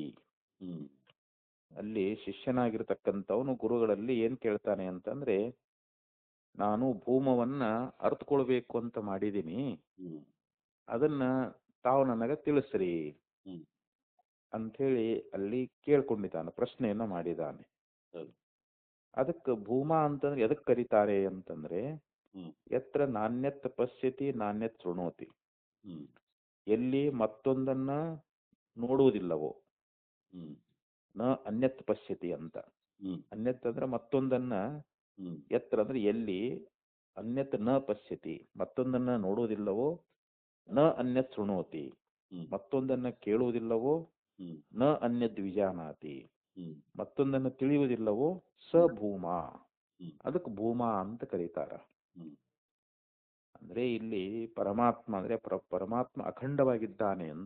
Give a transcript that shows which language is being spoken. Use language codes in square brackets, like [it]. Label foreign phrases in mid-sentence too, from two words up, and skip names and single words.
[kn] ಅಲ್ಲಿ ಶಿಷ್ಯನಾಗಿರ್ತಕ್ಕಂಥವನು ಗುರುಗಳಲ್ಲಿ ಏನ್ ಕೇಳ್ತಾನೆ ಅಂತಂದ್ರೆ, ನಾನು ಭೂಮವನ್ನ ಅರ್ಥಕೊಳ್ಬೇಕು ಅಂತ ಮಾಡಿದ್ದೀನಿ, ಅದನ್ನ ತಾವು ನನಗ ತಿಳಿಸ್ರಿ ಅಂಥೇಳಿ ಅಲ್ಲಿ ಕೇಳ್ಕೊಂಡಿದ್ದಾನೆ, ಪ್ರಶ್ನೆಯನ್ನ ಮಾಡಿದ್ದಾನೆ. ಅದಕ್ಕೆ ಭೂಮಾ ಅಂತಂದ್ರೆ ಎದಕ್ ಕರೀತಾರೆ ಅಂತಂದ್ರೆ, [sa] ಯತ್ರ ನಾಣ್ಯತ್ ಪಶ್ಯತಿ ನಾಣ್ಯತ್ ಶೃಣೋತಿ, [kn] ಎಲ್ಲಿ ಮತ್ತೊಂದನ್ನ ನೋಡುವುದಿಲ್ಲವೋ, [sa] ನ ಅನ್ಯತ್ ಪಶ್ಯತಿ [kn] ಅಂತ. ಅನ್ಯತ್ ಅಂದ್ರೆ ಮತ್ತೊಂದನ್ನ, ಯತ್ರ ಅಂದ್ರೆ ಎಲ್ಲಿ, [sa] ಅನ್ಯತ್ ನ ಪಶ್ಯತಿ [kn] ಮತ್ತೊಂದನ್ನ ನೋಡುವುದಿಲ್ಲವೋ, [sa] ನ ಅನ್ಯತ್ ಶೃಣೋತಿ [kn] ಮತ್ತೊಂದನ್ನ ಕೇಳುವುದಿಲ್ಲವೋ, [sa] ನ ಅನ್ಯದ್ ವಿಜಾನಾತಿ [kn] ಮತ್ತೊಂದನ್ನು ತಿಳಿಯುವುದಿಲ್ಲವೋ, [sa] ಸ ಭೂಮಾ [kn] ಅದಕ್ಕೆ ಭೂಮಾ ಅಂತ ಕರೀತಾರ. ಅಂದ್ರೆ ಇಲ್ಲಿ ಪರಮಾತ್ಮ ಅಂದ್ರೆ ಪರಮಾತ್ಮ ಅಖಂಡವಾಗಿದ್ದಾನೆ ಅಂತ.